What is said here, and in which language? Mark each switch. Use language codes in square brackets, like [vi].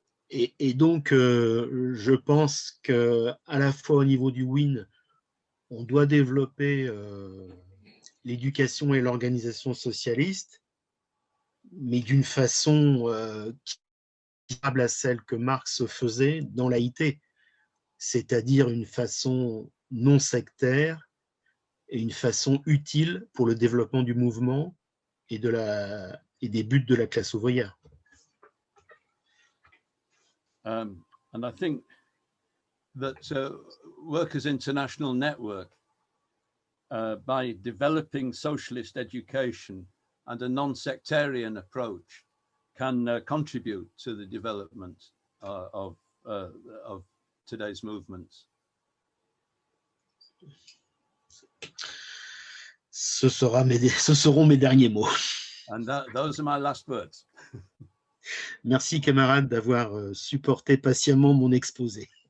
[fr] Et donc, je pense qu'à la fois au niveau du WIN, on doit développer l'éducation et l'organisation socialiste, mais d'une façon comparable à celle que Marx faisait dans l'AIT, c'est-à-dire une façon non sectaire et une façon utile pour le développement du mouvement et des buts de la classe ouvrière. [en] And I think that Workers' International Network, by developing socialist education and a non-sectarian approach, can contribute to the development of today's movements. [fr] Ce seront mes derniers mots. [en] And those are my last words. [fr] Merci, camarades, d'avoir supporté patiemment mon exposé.